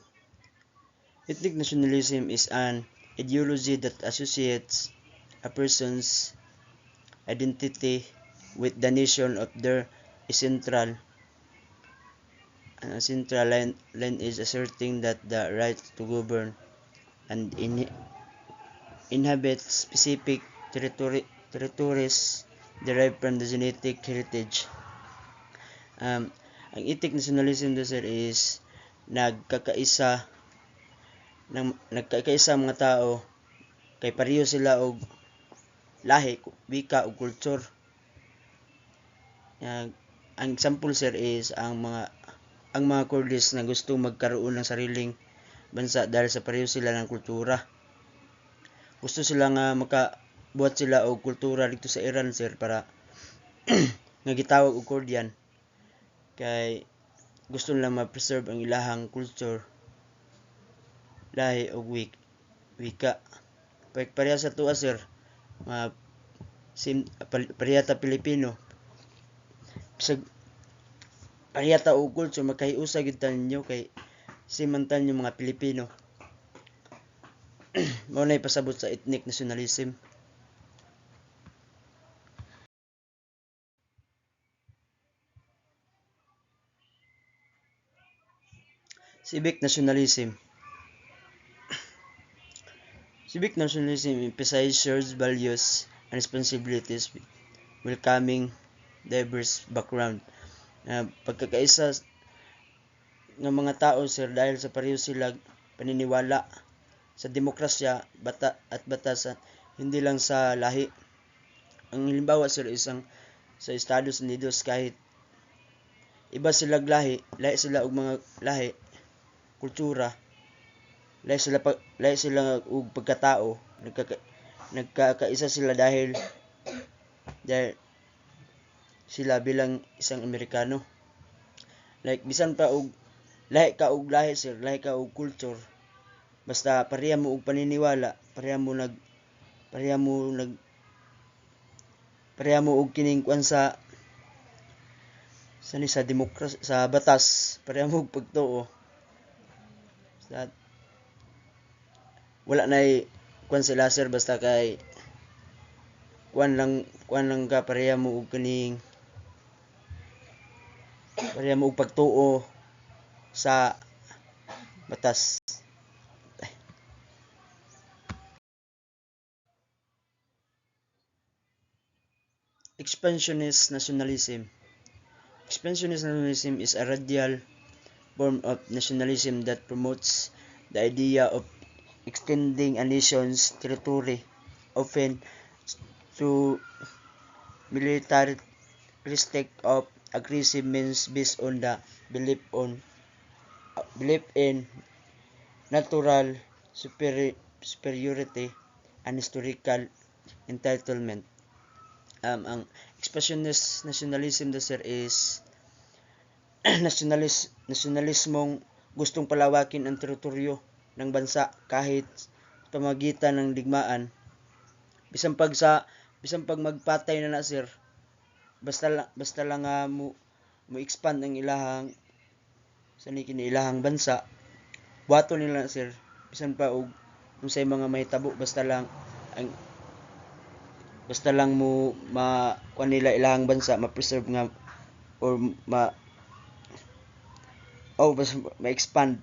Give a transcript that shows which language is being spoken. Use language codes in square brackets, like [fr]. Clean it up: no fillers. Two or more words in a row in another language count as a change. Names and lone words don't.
[en] Ethnic nationalism is an ideology that associates a person's identity with the nation of their central line is asserting that the right to govern and inhabit specific territories derived from the genetic heritage. [ceb] Ang [en] ethnic nationalism [ceb] sir is nagkakaisa ang mga tao kay pareho sila og lahi, wika ug kultur. [tl] Ang example sir is ang mga Kurdish na gustong magkaroon ng sariling bansa dahil sa pareho sila ng kultura. [ceb] Gusto sila nga makabuhat sila og kultura dito sa Iran sir para nga gitawag og Kurdian kay gusto nila ma-preserve ang ilahang culture, lahi ug wika. Pareha sa tuwa sir, pareha ta Pilipino. Bisag pareha ta og culture, magkahiusa gid ta ninyo kay simantan yung mga Pilipino. Mao nay pasabot sa [en] ethnic nationalism. Civic nationalism. Civic nationalism emphasizes shared values and responsibilities, welcoming diverse background. [tl] Pagkakaisa ng mga tao sir dahil sa pareho sila paniniwala sa demokrasya at batas hindi lang sa lahi. Ang halimbawa sir isang sa Estados Unidos kahit iba sila lahi sila og mga lahi, kultura, lahi sila og pagkatao, nagkakaisa sila dahil sila bilang isang Amerikano. [ceb] Like bisan pa og lahi ka og lahi sir, lahi ka og culture, basta pareha mo og paniniwala, pareha mo og kining kuan sa demokrasya sa batas, pareha mo og pagtuo. Wala nay kuan sila sir basta kay kuan lang ka pareha mo og pagtuo sa batas. [en] Expansionist nationalism. Expansionist nationalism is a radical form of nationalism that promotes the idea of extending a nation's territory, often through militaristic of aggressive means based on the belief in natural superiority and historical entitlement. [tl] Ang [en] expansionist nationalism [tl] sir is nasyonalismong gustong palawakin ang teritoryo ng bansa kahit pamagitan ng digmaan. [ceb] Bisan pag magpatay na sir, basta lang mo expand ang ilahang ilahang bansa, buhaton nila sir, bisan pa og unsay mga mahitabo basta lang mo kuan nila ilahang bansa ma-preserve nga or ma-expand.